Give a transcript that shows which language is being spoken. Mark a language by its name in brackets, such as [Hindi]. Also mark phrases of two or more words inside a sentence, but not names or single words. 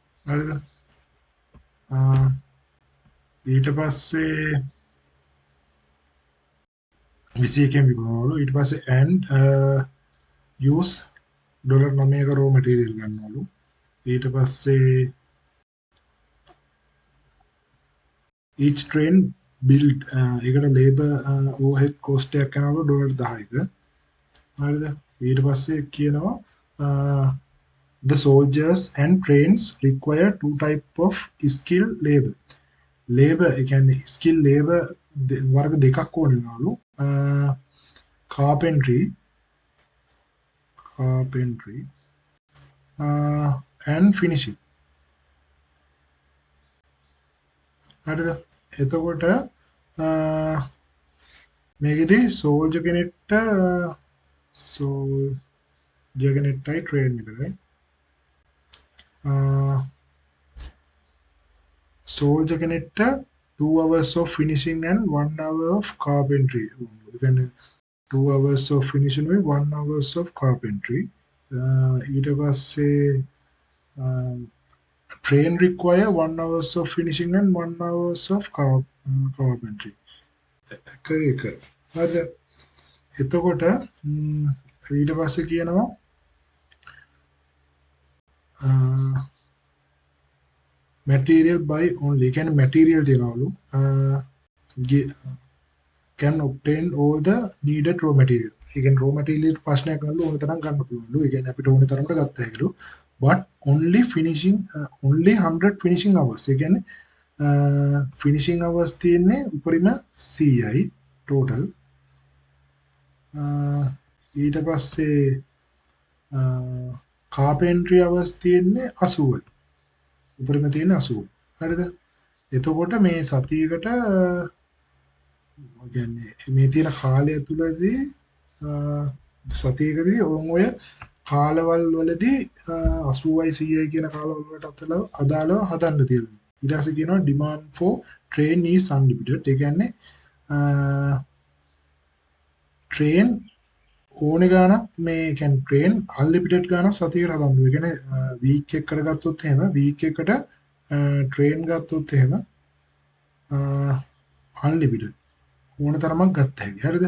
[Sinhala] හරිද? ඊට පස්සේ 21 විකුණනවලු. ඊට පස්සේ [English] and use $9ක raw material ගන්නවලු. [Sinhala] ඊට පස්සේ [English] each train build එකට labor overhead cost [Sinhala] එකක් යනවලු [English] $10ක. [Sinhala] හරිද? ඊට පස්සේ කියනවා [English] the soldiers and trains require two type of skilled labor. [Sinhala] Labor ඒ කියන්නේ [English] skilled labor [Sinhala] වර්ග දෙකක් ඕන වෙනවලු. [English] carpentry and finishing. [Sinhala] හරිද? එතකොට මේකෙදි [English] soldier කෙනෙක්ට soldier කෙනෙක්ටයි train එකටයි soldier කෙනෙක්ට 2 hours of finishing and 1 hour of carpentry. [Sinhala] ඒ කියන්නේ [English] 2 hours of finishing with 1 hours of carpentry. ඊට පස්සේ train require 1 hours of finishing and 1 hours of carpentry. [Sinhala] එක. හරිද? එතකොට ඊට පස්සේ කියනවා [English] material by only. [Sinhala] ඒ කියන්නේ material තියනවලු. [English] can obtain all the needed raw material. [Sinhala] ඒ කියන්නේ [English] raw material [Sinhala] ප්‍රශ්නයක් නෑලු ඕන තරම් ගන්න පුළුවන්ලු. ඒ කියන්නේ අපිට ඕන තරමට ගත්ත හැකිලු. [English] but only finishing only 100 finishing hours. [Sinhala] ඒ කියන්නේ [English] finishing hours [Sinhala] තියෙන්නේ උපරිම 100යි total. ඊට පස්සේ [English] carpentry hours [Sinhala] තියෙන්නේ 80යි. උපරිම තියෙන්නේ 80. හරිද? එතකොට මේ සතියකට කියන්නේ මේ තියෙන කාලය තුලදී සතියකදී ඔය කාලවල වලදී 80යි 100යි කියන කාලවල වලට අදාළව හදන්න තියෙනවා. ඊට පස්සේ කියනවා [English] demand for train is unlimited. [Sinhala] ඒ කියන්නේ train ඕනේ ගානක් මේ කියන්නේ [English] train unlimited [Sinhala] ගානක් සතියකට හදන්න. ඒ කියන්නේ week එකකට ගත්තොත් එහෙම week එකට train ගත්තොත් එහෙම unlimited ඕන තරමක් ගත්ත හැකි. හරිද?